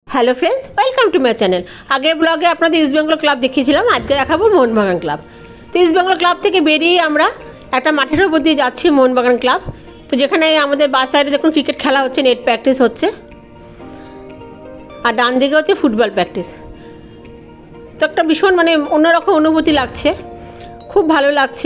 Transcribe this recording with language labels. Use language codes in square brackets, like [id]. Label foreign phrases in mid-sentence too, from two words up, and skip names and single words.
[en] hello friends welcome to my channel. [bn] আগে ব্লগে আপনাদের ইস্ট বেঙ্গল ক্লাব দেখিয়েছিলাম, আজকে দেখাবো মোহনবাগান ক্লাব। তো ইস্ট বেঙ্গল ক্লাব থেকে বেরিয়ে আমরা একটা মাঠের উপর দিয়ে যাচ্ছি মোহনবাগান ক্লাব। তো যেখানে আমাদের বাস সাইডে দেখুন ক্রিকেট খেলা হচ্ছে, [en] net practice [bn] হচ্ছে, আর ডান দিকে হচ্ছে [en] football practice. [bn] তো একটা ভীষণ অন্যরকম অনুভূতি লাগছে, খুব ভালো লাগছে।